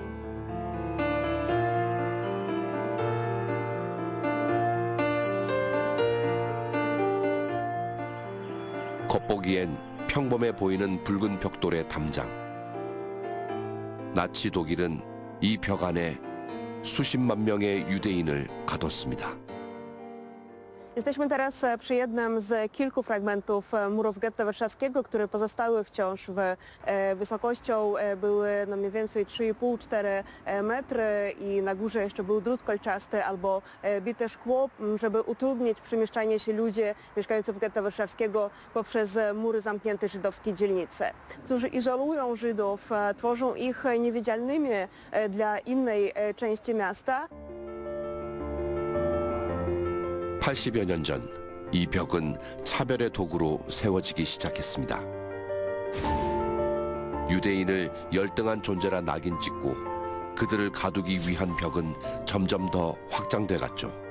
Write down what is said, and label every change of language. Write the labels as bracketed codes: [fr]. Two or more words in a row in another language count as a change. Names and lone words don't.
[ko] 겉보기엔 평범해 보이는 붉은 벽돌의 담장. 나치 독일은 이 벽 안에 수십만 명의 유대인을 가뒀습니다. [pl] Jesteśmy teraz przy jednym z kilku fragmentów murów getta warszawskiego, które pozostały wciąż wysokością były no mniej więcej 3,5-4 metry i na górze jeszcze był drut kolczasty albo bite szkło, żeby utrudnić przemieszczanie się ludzi mieszkańców getta warszawskiego poprzez mury zamknięte żydowskiej dzielnicy, którzy izolują Żydów, tworzą ich niewidzialnymi dla innej części miasta. [ko] 80여 년 전 이 벽은 차별의 도구로 세워지기 시작했습니다. 유대인을 열등한 존재라 낙인 찍고 그들을 가두기 위한 벽은 점점 더 확장돼 갔죠.